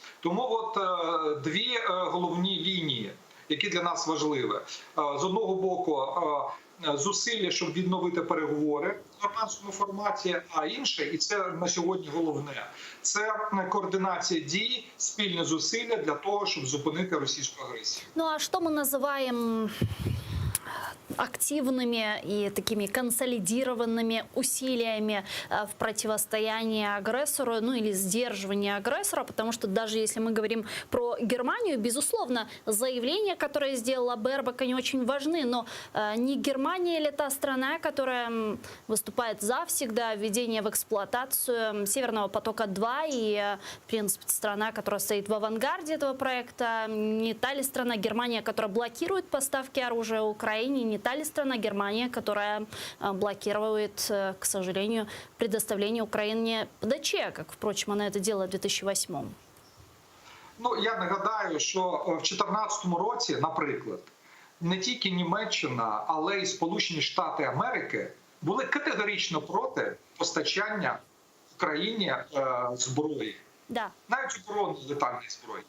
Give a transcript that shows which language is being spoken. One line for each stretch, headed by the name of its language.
Ukrainian: Тому от дві головні лінії, які для нас важливі. З одного боку, зусилля, щоб відновити переговори в нормандському форматі, а інше, і це на сьогодні головне, це координація дій, спільні зусилля для того, щоб зупинити російську агресію.
Russian: Ну а что мы называем активными и такими консолидированными усилиями в противостоянии агрессору, ну или сдерживании агрессора, потому что даже если мы говорим про Германию, безусловно, заявления, которые сделала Бербак, они очень важны, но не Германия ли та страна, которая выступает за всегда введение в эксплуатацию Северного потока-2 и, в принципе, страна, которая стоит в авангарде этого проекта, не та ли страна Германия, которая блокирует поставки оружия Украине, не та ли страна Германия, которая блокирует, к сожалению, предоставление Украине ПДЧ, как, впрочем, она это делала в 2008-м?
Ukrainian: Ну, я нагадаю, що в 2014 році, наприклад, не тільки Німеччина, але й Сполучені Штати Америки були категорично проти постачання Україні зброї.
Russian: Да.
Ukrainian: Навіть оборонно-летальної зброї.